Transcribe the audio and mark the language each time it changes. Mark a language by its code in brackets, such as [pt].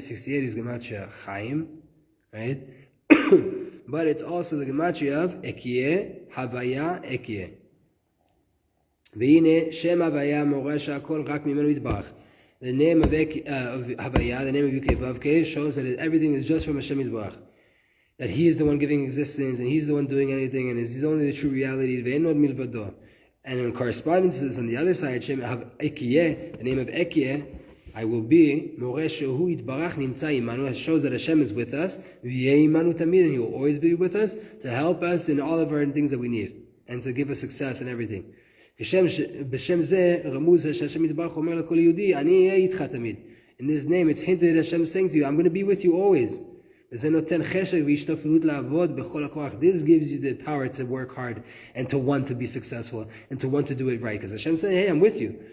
[en] 68 is gematria chaim, right? But it's also the gematria of ekie, havaya, ekie. [he] והנה שם הוויה מורה שהכל רק ממנו יתברך. [en] The name of Havaya, the name of Yukevavke, shows that everything is just from Hashem Yitbarach. That He is the one giving existence, and He's the one doing anything, and He's only the true reality. And in correspondence to this, on the other side, Shem Ekiyeh, the name of Ekiyeh, I will be, [he] Moreh Shehu Yitbarach Nimtza Imanu, [en] it shows that Hashem is with us, [he] V'yeh Imanu Tamid, [en] and He will always be with us, to help us in all of our things that we need, and to give us success in everything. [he] בשם זה רמוז שהשם יתברך אומר לכל יהודי אני אהיה איתך תמיד. [en] In this name it's hinted that Hashem is saying to you, I'm going to be with you always. [he] וזה נותן חשק והשתוקקות לעבוד בכל הכוח. [en] This gives you the power to work hard and to want to be successful and to want to do it right. Because Hashem said, hey, I'm with you.